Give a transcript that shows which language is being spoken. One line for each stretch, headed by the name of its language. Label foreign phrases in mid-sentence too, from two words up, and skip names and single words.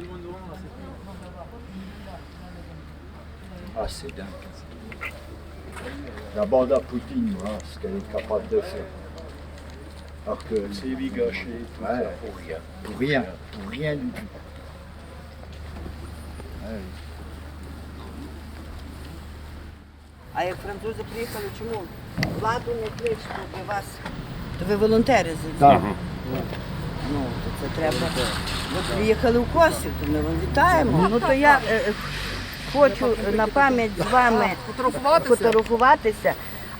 French: Ah, c'est dingue. La bande à Poutine, voilà, ce qu'elle est capable de faire. Alors que c'est gâché, tout ça, pour rien. Pour rien du tout. Ouais.
Ukrainian: А як французи приїхали, чому владу не кличете до вас? То ви волонтери за Так. Ну, то це треба. Ви приїхали в Косів, то ми вам вітаємо. Ну то я хочу на пам'ять з вами фотографуватися.